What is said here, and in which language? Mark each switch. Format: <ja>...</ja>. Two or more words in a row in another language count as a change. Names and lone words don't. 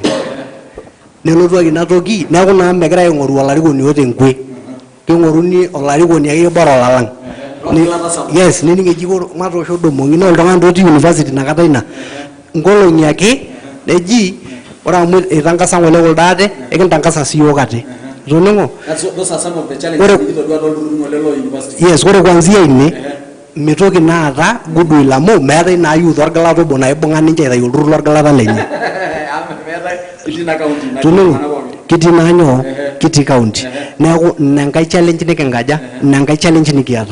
<mas>Nelotu ake ina toki neeku naa megira aing'oru olarikoni oota enkwe king'oruni olarikoni ake bora olalang. Yes, nening ejiko matoosho Odomong'i naa oltung'ani otii university nakata ina nkolong'i ake neji ore amu eitangasa ng'ole kuldo ate ekintangasa siyiok ate. Toning'o?</mas> <en>Those are some of the challenges</en> <mas>nikitodua tolturruri lo university. Yes, ore kwanzia ine mitoki naata goodwill amu meetai naa youth orgilat obo naibung'a ninche aitayu olturrur lorgilata lenye. Kitii naa nyoo kitii county. Neeku nenkai challenge nikinkaja nenkai challenge nikiata.</mas>